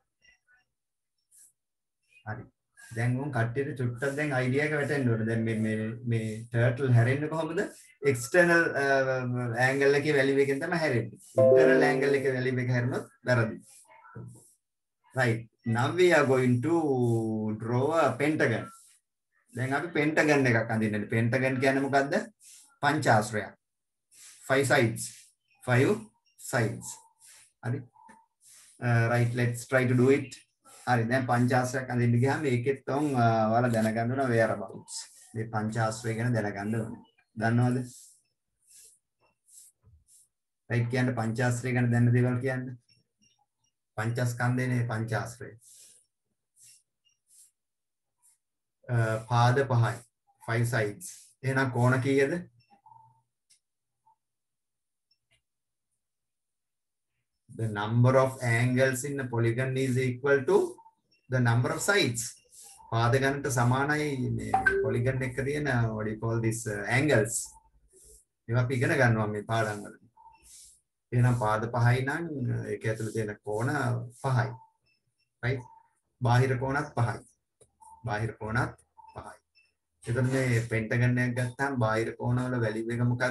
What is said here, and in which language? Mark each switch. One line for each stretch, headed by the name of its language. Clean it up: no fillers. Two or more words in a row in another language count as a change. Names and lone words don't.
Sinhala: හරි දැන් උන් කට්ටියට චුට්ටක් දැන් අයිඩියා එක වැටෙන්න ඕනේ. දැන් මේ turtle හැරෙන්නේ කොහොමද?
English: external angle
Sinhala: එකේ වැලියු එකෙන් තමයි හැරෙන්නේ.
English: internal angle
Sinhala: එකේ වැලියු එක හැරුණොත් වැරදි.
English: right now we are going to draw a pentagon.
Sinhala: දැන් අපි pentagon එකක් අඳින්න. pentagon කියන්නේ මොකද්ද? පංචාශ්‍රයක්. 5 sides 5 sides. හරි.
English: right, let's try to do it.
Sinhala: හරි. දැන් පංචාශ්‍රයක් අඳින්න ගියාම මේකෙත් උන් ඔයාලා දැනගන්න ඕන whereabouts. මේ පංචාශ්‍රය ගැන දැනගන්න ඕනේ. දන්නවද? right කියන්නේ පංචාශ්‍රය ගැන දැනන දේවල් කියන්නේ. පංචස්කන්ධයනේ පංචාශ්‍රය. පාද 5යි. 5 sides. එහෙනම් කෝණ කීයද?
English: The number of angles in a polygon is equal to the number of sides.
Sinhala: පාද ගණනට සමානයි මේ polygon එක තියෙන
English: what do you call this angles.
Sinhala: ඒවා අපි ඉගෙන ගන්නවා මේ පාඩම් වල. එහෙනම් පාද 5යි නම් ඒක ඇතුළේ තියෙන කෝණ 5යි. right? බාහිර කෝණත් 5යි. බාහිර කෝණත් 5යි. එතන මේ පෙන්ටගන් එකක් ගත්තාම බාහිර කෝණවල වැලියු එක මොකද්ද?